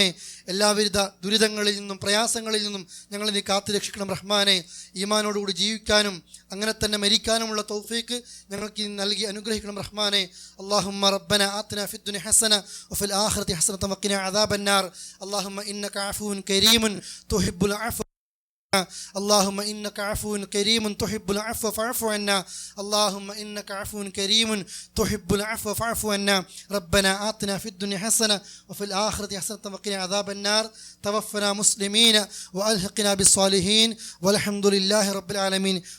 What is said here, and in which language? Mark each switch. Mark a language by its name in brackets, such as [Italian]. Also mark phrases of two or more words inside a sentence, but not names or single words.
[Malayalam] എല്ലാവിധ ദുരിതങ്ങളിൽ നിന്നും പ്രയാസങ്ങളിൽ നിന്നും ഞങ്ങളെ നീ കാത്തു രക്ഷിക്കണം റഹ്മാനെ. ഈമാനോടുകൂടി ജീവിക്കാനും അങ്ങനെ തന്നെ മരിക്കാനുമുള്ള തൗഫീഖ് ഞങ്ങൾക്ക് നൽകി അനുഗ്രഹിക്കണം റഹ്മാനെ. [Arabic] اللهم ربنا آتنا في الدنيا حسنة وفي الآخرة حسنة وقنا عذاب النار. اللهم إنك عفو كريم تحب العفو. اللهم إنك عفو كريم تحب العفو فاعف عنا. اللهم إنك عفو كريم تحب العفو فاعف عنا. ربنا آتنا في الدنيا حسنة وفي الآخرة حسنة وقنا عذاب النار. توفنا مسلمين وألحقنا بالصالحين والحمد لله رب العالمين.